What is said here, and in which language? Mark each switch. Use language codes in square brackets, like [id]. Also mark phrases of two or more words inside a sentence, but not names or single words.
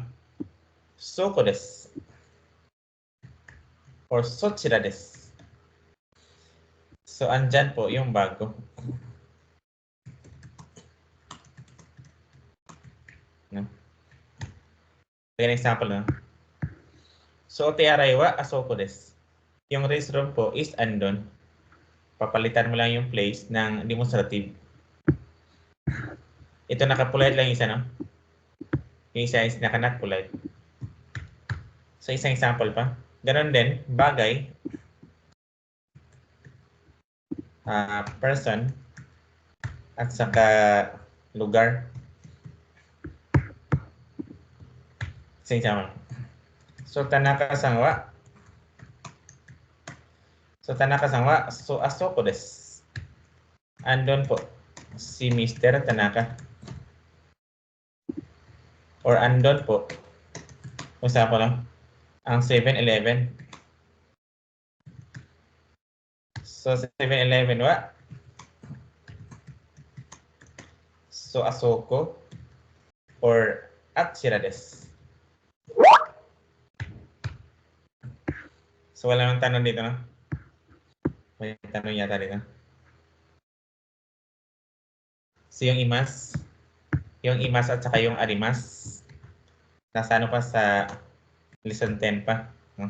[ja] そこです. Or そちらです. [tl] So, andyan po yung bago. No? [en] An example, no? So, [ja] 手洗いはあそこです. [tl] Yung restroom po is andon. Papalitan mo lang yung place ng demonstrative. Ito naka-polite lang isa, no? Yung isa is naka- [en] not polite. [tl] So, isang example pa. Ganon din, bagay, person, at saka lugar. Isang example. So, [ja] 田中さんは. So, 田中さんは, so, あそこです. [tl] Andon po si Mr. Tanaka. Or andon po, kung saan ko lang, ang 7-Eleven. [ja] So, 7-Eleven wa. So, あそこ or あちらです. [tl] So, wala nang tanong dito, no? May tanong yata dito. So, yung imas at saka yung arimas, nasa ano pa sa lesson 10 pa, no?